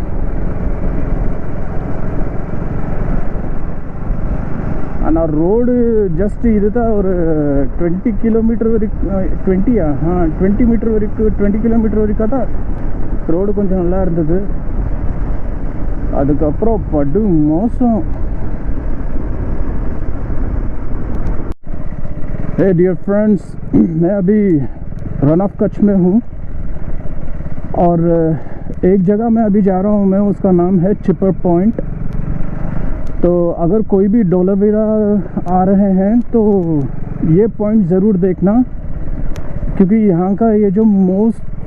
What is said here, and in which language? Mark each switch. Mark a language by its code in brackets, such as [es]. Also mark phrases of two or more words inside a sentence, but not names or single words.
[ta] ஆனால் ரோடு ஜஸ்ட் இது தான் ஒரு 20 கிலோமீட்டர் வரைக்கும் 20 மீட்டர் வரைக்கும் 20 கிலோமீட்டர் வரைக்கும் தான் ரோடு கொஞ்சம் நல்லா இருந்தது அதுக்கப்புறம் படு மோசம் [en] hey dear friends [hi] मैं अभी रन ऑफ कच्छ में हूँ और एक जगह मैं अभी जा रहा हूँ मैं उसका नाम है चिपर पॉइंट तो अगर कोई भी डोलावीरा आ रहे हैं तो ये पॉइंट ज़रूर देखना क्योंकि यहाँ का ये जो मोस्ट